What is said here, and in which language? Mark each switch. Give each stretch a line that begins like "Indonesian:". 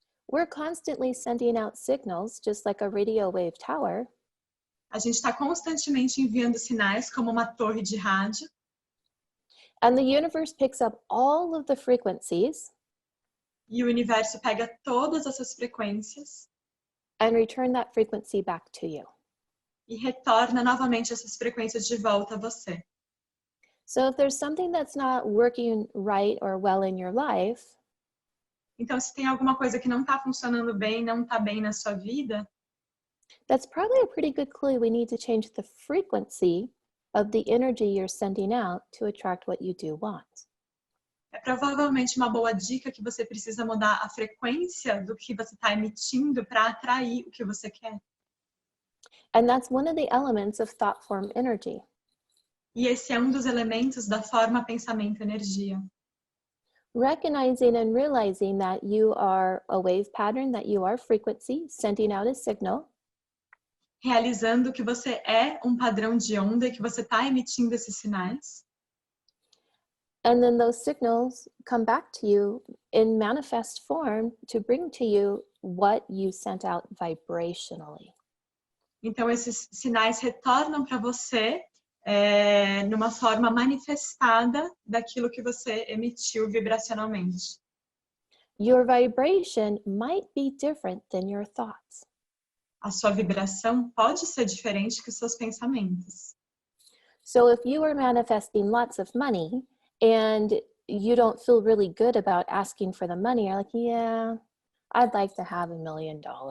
English: We're constantly sending out signals, just like a radio wave tower.
Portuguese: A gente está constantemente enviando sinais como uma torre de rádio.
English: And the universe picks up all of the frequencies.
Portuguese: E o universo pega todas essas frequências.
English: And return that frequency back to you.
Portuguese: E retorna novamente essas frequências de volta a você.
English: So if there's something that's not working right or well in your life,
Portuguese: então, se tem alguma coisa que não está funcionando bem, não está bem na sua vida,
English: that's probably a pretty good clue. We need to change the frequency of the energy you're sending out to attract what you do want.
Portuguese: é provavelmente uma boa dica que você precisa mudar a frequência do que você está emitindo para atrair o que você quer.
English: And that's one of the elements of thought form energy.
Portuguese: E esse é um dos elementos da forma pensamento-energia.
English: Recognizing and realizing that you are a wave pattern, that you are frequency, sending out a signal.
Portuguese: Realizando que você é um padrão de onda e que você está emitindo esses sinais.
English: And then those signals come back to you in manifest form to bring to you what you sent out vibrationally.
Portuguese: Então, esses sinais retornam para você numa forma manifestada daquilo que você emitiu vibracionalmente.
English: Your vibration might be different than your thoughts.
Portuguese: A sua vibração pode ser diferente que os seus pensamentos.
English: So if you are manifesting lots of money and you don't feel really good about asking for the money, you're like, yeah, I'd like to have $1 million.